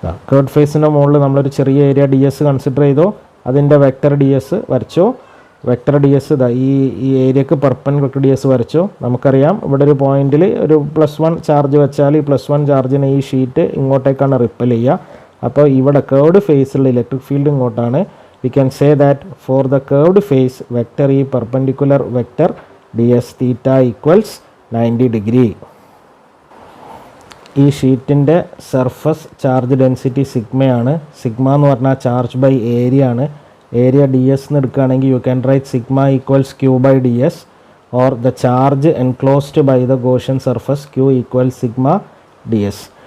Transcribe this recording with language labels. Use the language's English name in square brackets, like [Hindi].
[Malayalam] Curd ഫേസിൻ്റെ മുകളിൽ നമ്മളൊരു ചെറിയ ഏരിയ ഡി എസ് കൺസിഡർ ചെയ്തു. അതിൻ്റെ വെക്ടർ ഡി എസ് വരച്ചു. വെക്ടർ ഡി എസ് ഇതാ ഈ ഏരിയക്ക് പെർപെൻഡിക്കുലർ ഡി എസ് വരച്ചു. നമുക്കറിയാം ഇവിടെ ഒരു പോയിന്റിൽ ഒരു +1 ചാർജ് വെച്ചാൽ ഈ +1 ചാർജിന് ഈ ഷീറ്റ് ഇങ്ങോട്ടേക്കാണ് റിപ്പൽ ചെയ്യുക. അപ്പോൾ ഇവിടെ കേർഡ് ഫേസിലുള്ള ഇലക്ട്രിക് ഫീൽഡ് ഇങ്ങോട്ടാണ്. [English] We can say that for the curved face vector E perpendicular vector ds theta equals 90 degree. [Malayalam] ഈ ഷീറ്റിൻ്റെ സർഫസ് ചാർജ് ഡെൻസിറ്റി സിഗ്മയാണ്. സിഗ്മ എന്ന് പറഞ്ഞാൽ ചാർജ് ബൈ ഏരിയ ആണ്. ഏരിയ ഡി എസ് എന്ന് എടുക്കുകയാണെങ്കിൽ [English] You can write sigma equals Q by D S or the charge enclosed by the Gaussian surface Q equals sigma D S.